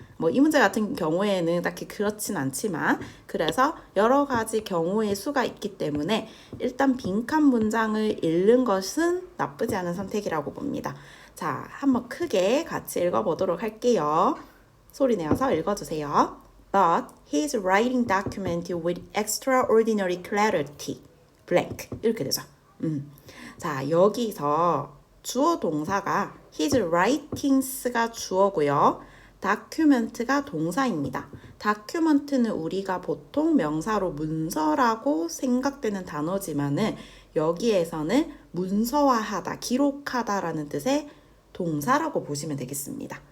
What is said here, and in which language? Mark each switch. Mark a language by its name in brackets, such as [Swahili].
[Korean] 뭐 이 문제 같은 경우에는 딱히 그렇진 않지만 그래서 여러 가지 경우의 수가 있기 때문에 일단 빈칸 문장을 읽는 것은 나쁘지 않은 선택이라고 봅니다. 자, 한번 크게 같이 읽어보도록 할게요. 소리 내어서 읽어주세요. [English] But his writing documented with extraordinary clarity. [Korean] blank. 이렇게 되죠. 자, 여기서 주어 동사가 [English] his writings [Korean] 가 주어고요. document가 동사입니다. document는 우리가 보통 명사로 문서라고 생각되는 단어지만은 여기에서는 문서화하다, 기록하다라는 뜻의 동사라고 보시면 되겠습니다.